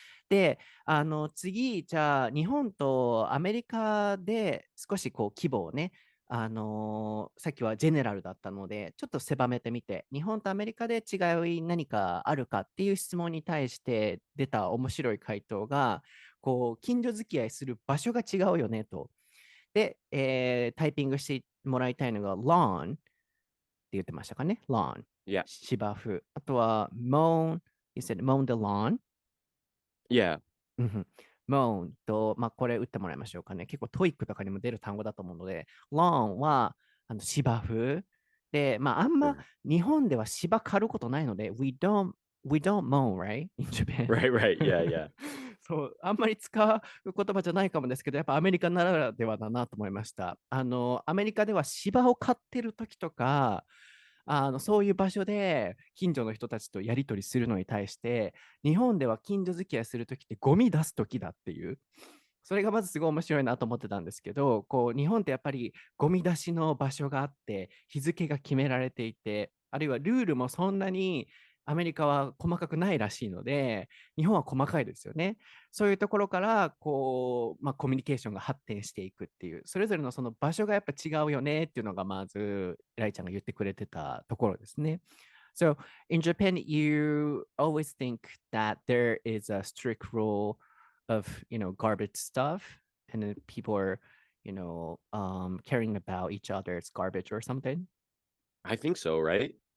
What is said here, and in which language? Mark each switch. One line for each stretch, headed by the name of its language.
Japanese: で、次、じゃあ、日本とアメリカで少し規模をね、さっきはジェネラルだったので、ちょっと狭めてみて、日本とアメリカで違い何かあるかっていう質問に対して出た面白い回答が、近所付き合いする場所が違うよねと。で、タイピングしてもらいたいのが lawn って言ってましたかね lawn。
English: Yeah.
Japanese: 芝生。あとは
English: mow, you said mow the lawn。 Yeah. うんふん。
Japanese: moan と、これ打ってもらいましょうかね。結構トイックとかにも出る単語だと思うので、lawn は芝生。で、あんま
English: Right.
Japanese: 日本では芝刈ることないので、
English: we don't mow, right? In Japan. Right, right. Yeah, yeah.
Japanese: そう、あんまり使う言葉じゃないかもですけど、やっぱアメリカならではだなと思いました。アメリカでは芝を刈ってる時とか、そういう場所で近所の人たちとやり取りするのに対して、日本では近所付き合いするときってゴミ出すときだっていう、それがまずすごい面白いなと思ってたんですけど、こう日本ってやっぱりゴミ出しの場所があって、日付が決められていて、あるいはルールもそんなにアメリカは細かくないらしいので、日本は細かいですよね。そういうところからこう、コミュニケーションが発展していくっていう、それぞれのその場所がやっぱ違うよねっていうのがまず、ライちゃんが言ってくれてたところですね。
English: So in Japan, you always think that there is a strict rule of garbage stuff, and then people are caring about each other's garbage or something. I think so, right?